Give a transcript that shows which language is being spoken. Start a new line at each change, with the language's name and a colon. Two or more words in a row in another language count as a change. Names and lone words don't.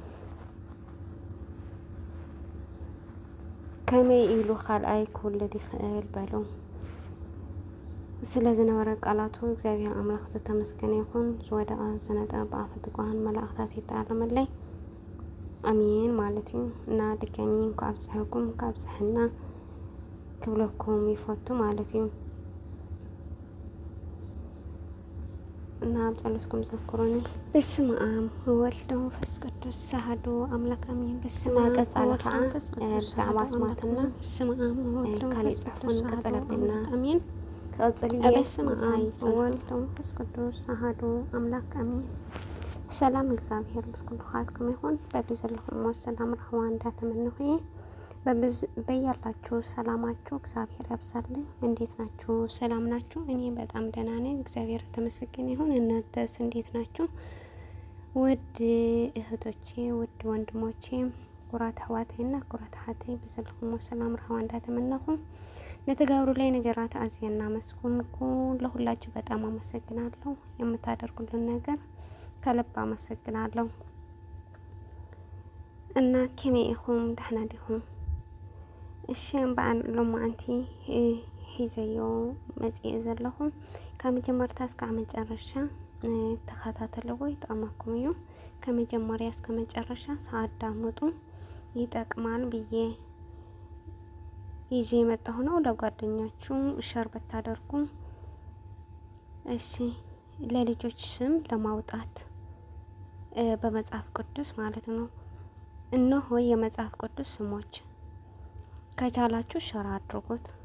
Tigrinya: ከመይ ኢሉ ካልኣይ ክውለድ ይኽእል በሎ። ስለዝነበረ ቃላቱ እግዚአብሔር ኣምላኽ ዝተመስገነ ይኹን። ዝወደቐ ዝነጠበ ብኣፈ ትጓሃን መላእኽታት ይተኣለመለይ አሜን ማለት እዩ። እና ድጋሚ እንኳ ኣብፅሐኩም ካብፅሕና ክብለኩም ይፈቱ ማለት እዩ። እና ኣብ ጸሎትኩም ዘክሩኒ።
Geez: በስመ አብ ወወልድ ወመንፈስ ቅዱስ አሐዱ አምላክ
Tigrinya: አሜን።
Geez: በስመ አብ ቀጻለ ከዓ ብዛዕባ ኣስማትና ካሊእ ጽሑፍን ቀጸለብና አሜን። ከጽልየ በስመ አብ ወወልድ ወመንፈስ ቅዱስ አሐዱ አምላክ
Tigrinya: አሜን። ሰላም እግዚአብሔር ምስ ኩልኻትኩም ይኹን። በብዘለኹም ሰላም ረህዋ እንዳተመንኹ
Amharic: በያላችሁ ሰላማችሁ እግዚአብሔር ያብዛልኝ። እንዴት ናችሁ? ሰላም ናችሁ? እኔ በጣም ደህና ነኝ፣ እግዚአብሔር ተመሰገነ ይሁን። እናንተስ እንዴት ናችሁ? ውድ እህቶቼ፣ ውድ ወንድሞቼ፣
Tigrinya: ኩራት ኣሕዋተይና ኩራት ሓተይ በዘለኹም ሰላም ረህዋ እንዳተመንኹ ለተጋብሩ ላይ ነገራት አዝየና መስኩንኩ።
Amharic: ለሁላችሁ በጣም አመሰግናለሁ። የምታደርጉልን ነገር ከልብ አመሰግናለሁ። እና
Tigrinya: ከመይ ኢኹም? ደህና ዲኹም? እሺ በዓል ሎማዓንቲ ሒዘዮ መጽእ ዘለኹ ከመጀመርታ
Amharic: እስከ መጨረሻ
Tigrinya: ተኸታተልዎ ይጠቅማኩም እዩ።
Amharic: ከመጀመሪያ እስከ መጨረሻ ሳዳምጡ ይጠቅማል ብዬ ይዤ የመጣሁ ነው። ለጓደኛችሁ ሸር ብታደርጉ እሺ። ለልጆች ስም ለማውጣት በመጽሐፍ ቅዱስ ማለት ነው። እነሆ የመጽሐፍ ቅዱስ ስሞች ከቻላችሁ ሸር አድርጉት።